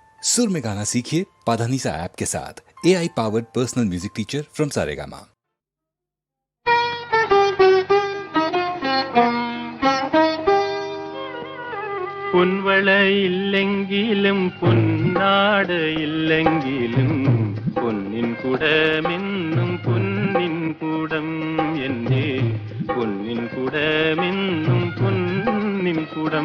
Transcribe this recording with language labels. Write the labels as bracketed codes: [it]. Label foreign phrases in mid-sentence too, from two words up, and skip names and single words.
[hi] सुर में गाना सीखिए पाधानीसा ऐप के साथ। [en] AI powered personal music teacher from Saregama. [ml] പൊൻവള ഇല്ലെങ്കിലും പൊന്നാട ഇല്ലെങ്കിലും പൊന്നിൻ കുടമെന്നും പൊന്നിൻ കുടം എൻ്റെ പൊന്നിൻ കുടമെന്നും പൊന്നിൻ കുടം.